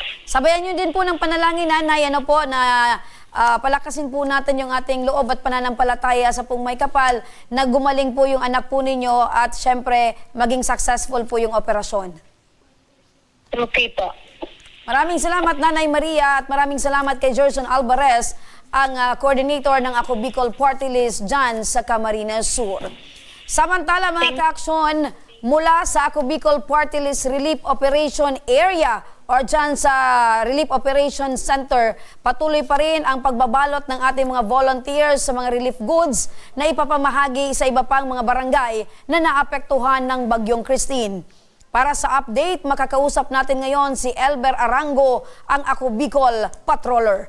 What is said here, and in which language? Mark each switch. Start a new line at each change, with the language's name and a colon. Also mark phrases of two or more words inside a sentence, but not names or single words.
Filipino: Sabayan nyo din po ng panalangin nanay ano po na palakasin po natin yung ating loob at pananampalataya sa pong may kapal na gumaling po yung anak po ninyo at syempre maging successful po yung operasyon. Okay po. Maraming salamat Nanay Maria at maraming salamat kay Gerson Alvarez, ang coordinator ng Ako Bicol Party List dyan sa Camarines Sur. Samantala mga kaaksyon, mula sa Ako Bicol Party List Relief Operation Area or dyan sa Relief Operation Center, patuloy pa rin ang pagbabalot ng ating mga volunteers sa mga
English: relief goods
Filipino: na ipapamahagi sa iba pang mga barangay na naapektuhan ng Bagyong Christine. Para sa update, makakausap natin ngayon si Elber Arango, ang Ako Bicol Patroller.